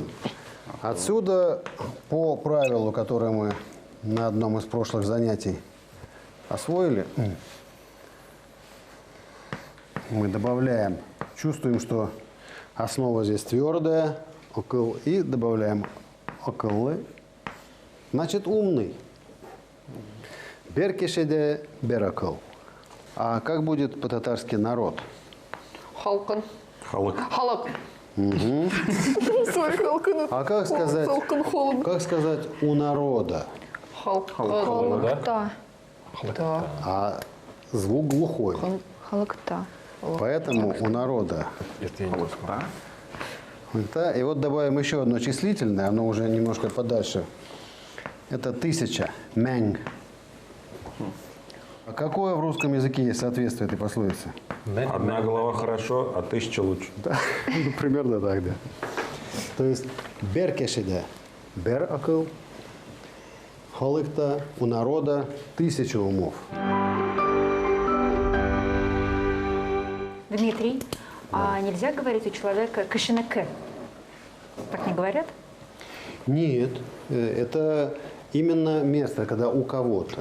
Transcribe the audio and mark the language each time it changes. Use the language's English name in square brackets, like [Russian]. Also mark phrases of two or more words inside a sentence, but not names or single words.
[Russian] Отсюда, по правилу, которое мы на одном из прошлых занятий освоили, мы добавляем, чувствуем, что основа здесь твердая, акыл, и добавляем акыллы, значит умный. [Tatar] Беркешеде беракыл. [Russian] А как будет по-татарски народ? [Tatar] Халкан. Халык. Халак. Сори, халкан. [Russian] А как сказать, [Tatar] Халкан, холод. [Russian] как сказать у народа? [Tatar] Халкан. Халакта. [Russian] Да. А звук глухой. [Tatar] Халакта. [Russian] Поэтому у народа. Да, и вот добавим еще одно числительное, оно уже немножко подальше. Это 1000. Мэнг. А какое в русском языке есть соответствие этой пословице? Одна голова хорошо, а 1000 лучше. Да, ну, примерно так, да. То есть [Tatar] беркешеде, бер акыл, халыкта, [Russian] у народа 1000 умов. Дмитрий, а нельзя говорить у человека кашинак? Так не говорят? Нет, это именно место, когда у кого-то.